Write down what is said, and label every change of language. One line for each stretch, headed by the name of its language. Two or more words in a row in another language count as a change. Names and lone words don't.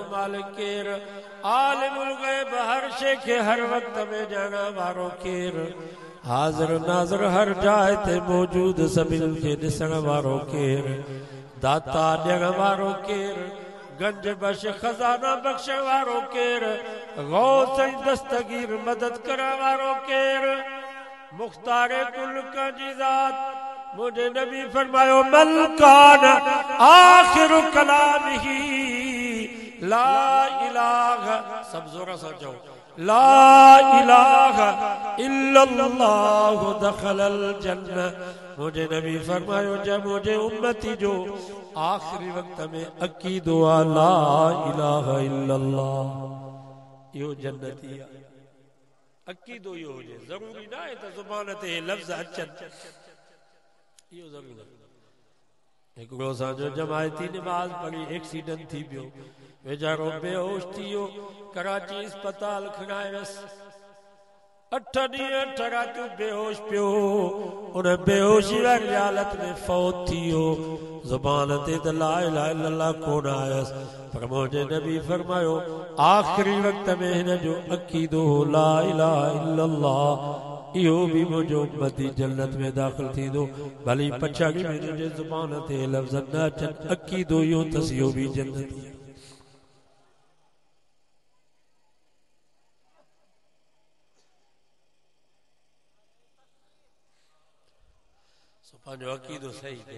Sindhi: मालिक केर,
Arabic: عالم الغيب
Sindhi: हर शइ खे हर वक़्त में ॼाणण वारो केर, हाज़िर नाज़िर हर जाइ ते मौजूद सभिनी खे ॾिसण वारो केर, दाता ॾियण वारो केर, गंज बख़्श खज़ाना बख़्शण वारो केर, गौस ऐं दस्तगीर मदद करण वारो केर, मुख्तारे कुल जी ज़ात। मुझे नबी फरमायो
Arabic: من كان آخر كلامه لا إله,
Sindhi: सब जोर से चओ,
Arabic: لا إله إلا الله دخل الجنة.
Sindhi: मुझे नबी फरमायो जब मुझे उम्मती जो आखिरी वक्त में अकीदो आ
Arabic: لا إله إلا الله,
Sindhi: यो जन्नती आहे। अकीदो यो हुजे, ज़रूरी न आहे त ज़ुबान ते लफ़्ज़ अचनि, इहो ज़रूरी न। हिकिड़ो असांजो जमायती नमाज़ पढ़ी एक्सीडेंट थी पियो, वेचारो बेहोश थी वियो, कराची अस्पताल खणाए वियसि। 8 ॾींहं 8 रातियूं बेहोश पियो, उन बेहोशी वारी हालत में फौत थी वियो। ज़ुबान ते त
Arabic: لا إله إلا الله
Sindhi: कोन आयसि, पर मुंहिंजे नबी फरमायो आख़िरी वक़्त में हिन जो अक़ीदो
Arabic: لا إله إلا الله,
Sindhi: इहो बि मुंहिंजो उम्मती जन्नत में दाख़िल थींदो। भली पछाड़ी में तुंहिंजे ज़ुबान ते लफ़्ज़ न अचनि, अक़ीदो इहो अथसि, इहो बि जन्नती आहे। पंहिंजो अक़ीदो सही कयो।